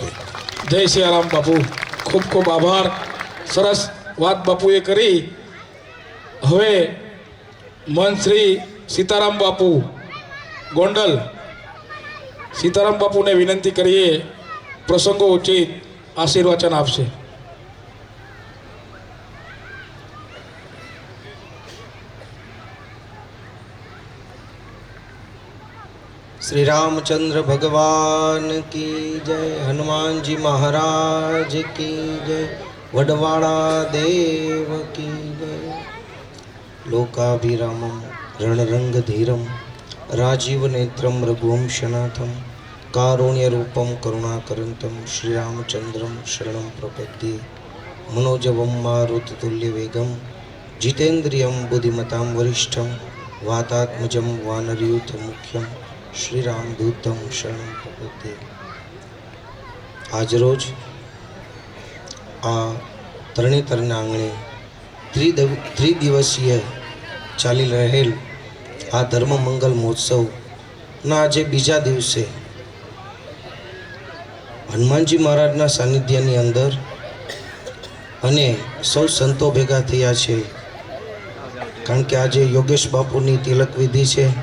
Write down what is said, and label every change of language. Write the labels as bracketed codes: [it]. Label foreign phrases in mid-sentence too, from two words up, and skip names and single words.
[gu] જય સિયારામ બાપુ, ખૂબ ખૂબ આભાર. સરસ વાત બાપુએ કરી. હવે મન શ્રી સીતારામ બાપુ ગોંડલ, સીતારામ બાપુને વિનંતી કરીએ પ્રસંગો ઉચિત આશીર્વચન આપશે. [hi] श्री रामचंद्र भगवान की जय, हनुमान जी महाराज की जय, वडवाड़ा देव की जय. [sa] लोकाभिरामं रणरंगधीरं राजीव नेत्रं रघुवंशनाथं कारुण्यरूपं करुणाकरन्तं श्रीरामचन्द्रं शरणं प्रपद्ये. मनोजवं मारुततुल्यवेगं जितेन्द्रियं बुद्धिमतां वरिष्ठं वातात्मजं वानरयूथमुख्यं श्रीरामदूतं शरणं प्रपद्ये. [gu] આજરોજ આ તરણેતરના આંગણે ત્રિદિવસીય ચાલી રહેલ આ ધર્મમંગલ મહોત્સવના આજે બીજા દિવસે હનુમાનજી મહારાજના સાનિધ્યની અંદર અને સૌ સંતો ભેગા થયા છે, કારણ કે આજે યોગેશ બાપુની તિલક વિધિ છે.